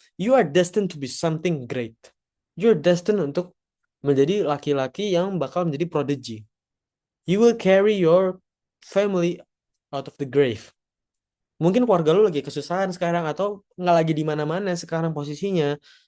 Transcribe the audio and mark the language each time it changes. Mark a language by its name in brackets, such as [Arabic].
[English] You are destined to be something great. You're destined [Indonesian] untuk menjadi laki-laki yang bakal menjadi prodigy. [English] You will carry your family out of the grave. [Indonesian] Mungkin keluarga lu lagi kesusahan sekarang atau nggak lagi di mana-mana sekarang posisinya.